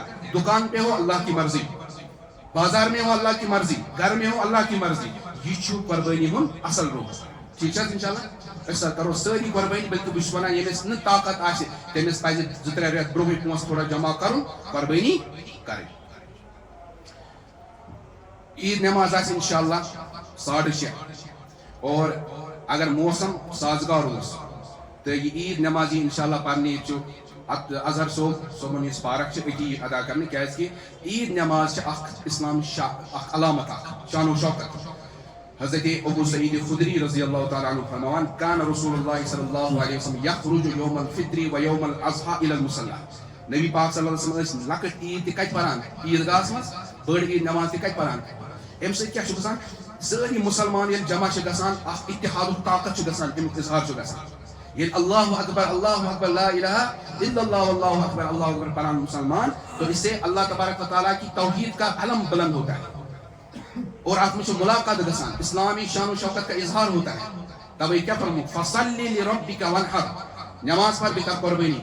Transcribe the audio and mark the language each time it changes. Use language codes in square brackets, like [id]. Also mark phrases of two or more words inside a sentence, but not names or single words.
[ur] دکان پہ ہو اللہ کی مرضی, بازار میں ہو اللہ کی مرضی, گھر میں ہو اللہ کی مرضی. [ks] یہ چھو قربانی ہن اصل روح. [ur] ٹھیک ہے [ks] انشاءاللہ أسا کرو ساری قربانی, بلکہ بہت ونان یمس نہ طاقت آسہِ تمس پزِ 2-3 رٮ۪تھ برونٛہٕے پونٛسہٕ تھوڑا جمع کرُن, قربانی کرٕنۍ. عید نماز آسہِ انشاءاللہ 6:30, [ur] اور اگر موسم سازگار [ks] اوس [ur] تو یہ عید نماز [ks] انشاءاللہ پرنہِ چھُ اظہر صوبن ہٕنٛز پارک چھِ أتی ادا کرنہِ, کیازکہِ عید نماز چھِ اکھ اسلام اکھ علامت, اکھ شان و شوکت. [ur] حضرت ابو سعید خدری رضی اللہ تعالیٰ عنہ فرماوان [ar] کان رسول اللہ صلی اللہ علیہ وسلم یخرج یوم الفطر و یوم الاضحیٰ الی المصلی. [ks] نبی پاک صلی اللہ علیہ وسلم لکٹ عید تہ کتہِ پران, عیدگاہس مز بڑ عید نماز تہ کتہِ پران. امہ سۭتۍ کیاہ چھُ گژھان, سٲری مسلمان ییٚلہِ جمع چھِ گژھان اکھ اتحادُک طاقت چھُ گژھان, امیُک اظہار چھُ گژھان. [ur] ییٚلہِ [ar] اللہ اکبر لا الہ الا اللہ اللہ اکبر [ks] پران مسلمان, [ur] تو اس سے اللہ تبارک و تعالیٰ کی توحید کا علم بلند ہوتا ہے, اور آپ میں [ks] ملاقات گسان, [ur] اسلامی شان و شوکت کا اظہار ہوتا ہے. تبھی کیا فرمو [ar] فصلی لربک وانحر, [ur] نماز پر بھی کر قربانی.